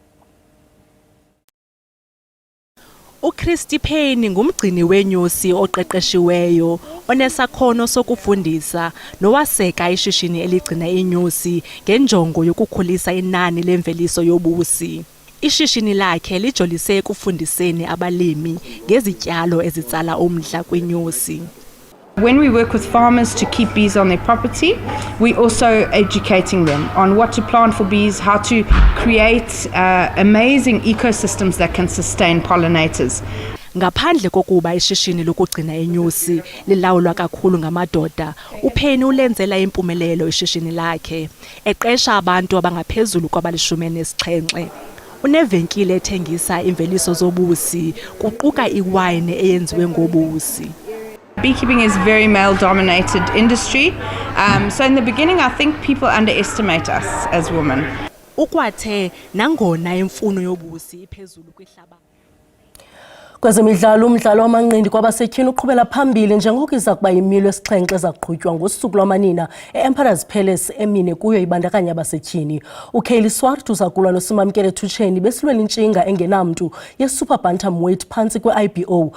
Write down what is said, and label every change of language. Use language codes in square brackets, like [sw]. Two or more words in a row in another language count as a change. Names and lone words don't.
[xh] uChristy Payne ngumgcini wenyosi oqeqeshiweyo onesakhono sokufundisa nowaseka ishishini eligcina inyosi ngenjongo yokukhulisa inani lemveliso yobusi. Ishishini lakhe lijolise ekufundiseni abalimi ngezityalo ezitsala umdla kwinyosi. [en] When we work with farmers to keep bees on their property, we also educating them on what to plant for bees, how to create amazing ecosystems that can sustain pollinators. [xh] Ngaphandle kokuba ishishini lokugcina inyosi lilawulwa kakhulu ngamadoda, uPayne ulenzela impumelelo ishishini lakhe, eqesha abantu abangaphezulu kwaba-17. Unevenkile ethengisa imveliso zobusi, kuquka iwine eyenziwe ngobusi. [en] Beekeeping is a very male-dominated industry, so in the beginning I think people underestimate us as women. [xh] Ukwathe nangona imfuno yobusi iphezulu kwihlaba. Kwezemidlalo umdlalo wamanqindi kwabasetyhini uqhubela phambili njengoko iza kuba yimilo esixhenxe ezakuqhutywa ngosuku lwamanina eEmperor's Palace emine kuyo ibandakanya abasetyhini. uKaylee Swart uzakulwa noSimamkele Thutsheni besilwela intshinga engenamntu yeSuper Bantamweight phantsi kwe-IBO.